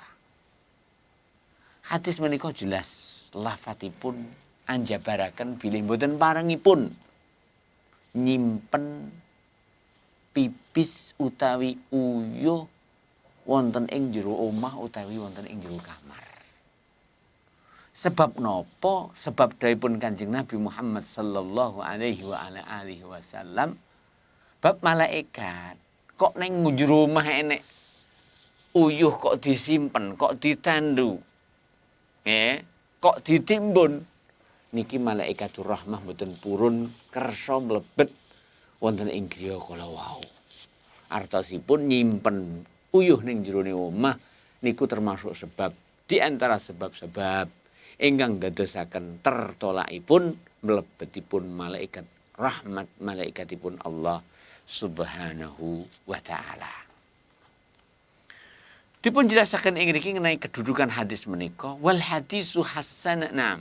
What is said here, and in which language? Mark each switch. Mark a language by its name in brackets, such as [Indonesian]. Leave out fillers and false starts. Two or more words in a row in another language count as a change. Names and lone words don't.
[Javanese] Hadis menika jelas lafadzipun anjabaraken bilih boten parengipun nyimpen pipis utawi uyuh wonten ing jero omah utawi wonten ing jero kamar. Sebab napa? Sebab dawuhipun Kanjeng Nabi Muhammad [Arabic] صلى الله عليه وعلى آله وسلم [Javanese] bab malaikat kok ning jero omah enek uyuh kok disimpen, kok ditandu. Kok ditimbun. Niki [Arabic] ملائكة الرحمة [Javanese] mboten purun kersa mlebet wonten ing griya kala wau. Artosipun nyimpen uyuh ning jerone omah niku termasuk sebab [Indonesian] di antara sebab-sebab [Javanese] ingkang dadosaken tertolakipun mlebetipun malaikat rahmat malaikatipun [Arabic] الله سبحانه وتعالى. [Javanese] Dipun jelasaken ing mriki ngenai kedudukan hadis menika [Arabic] والحديث حسن [Javanese] nam.